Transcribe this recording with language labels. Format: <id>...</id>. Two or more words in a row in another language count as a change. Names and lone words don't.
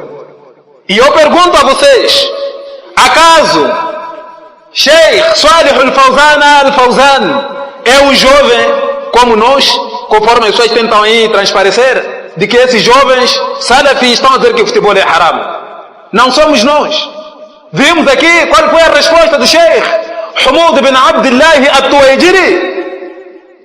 <pt>E eu pergunto a vocês: acaso Sheikh Salih al-Fawzan al-Fawzan é um jovem como nós, conforme as pessoas tentam aí transparecer, de que esses jovens salafis estão a dizer que o futebol é haram? Não somos nós. Vimos aqui qual foi a resposta do Sheikh Humud bin Abdullah al-Tuwaijiri.</pt>